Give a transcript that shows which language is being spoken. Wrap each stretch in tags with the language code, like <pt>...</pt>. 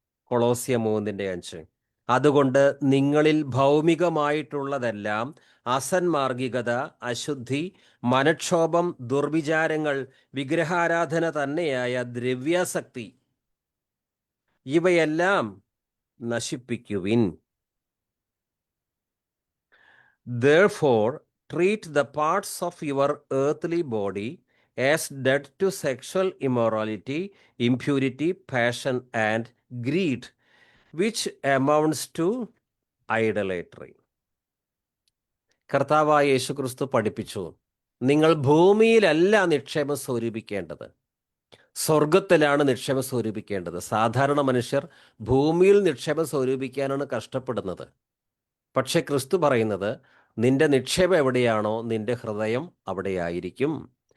<ml>കൊളോസ്യ 3:5 അതുകൊണ്ട് നിങ്ങളിൽ ഭൗമികമായിട്ടുള്ളതെല്ലാം അസന്മാർഗികത, അശുദ്ധി, മനക്ഷോഭം, ദുർവിചാരങ്ങൾ, വിഗ്രഹാരാധന തന്നെയായ ദ്രവ്യാസക്തി, ഇവയെല്ലാം നശിപ്പിക്കുവിൻ.</ml> <en>Therefore, treat the parts of your earthly body as dead to sexual immorality, impurity, passion, and greed, which amounts to idolatry.</en> <ml>കർത്താവായ യേശുക്രിസ്തു പഠിപ്പിച്ചു, നിങ്ങൾ ഭൂമിയിലല്ല നിക്ഷേപം സ്വരൂപിക്കേണ്ടത്, സ്വർഗത്തിലാണ് നിക്ഷേപം സ്വരൂപിക്കേണ്ടത്. സാധാരണ മനുഷ്യർ ഭൂമിയിൽ നിക്ഷേപം സ്വരൂപിക്കാനാണ് കഷ്ടപ്പെടുന്നത്. പക്ഷെ ക്രിസ്തു പറയുന്നത്, നിന്റെ നിക്ഷേപം എവിടെയാണോ നിന്റെ ഹൃദയം അവിടെയായിരിക്കും.</ml>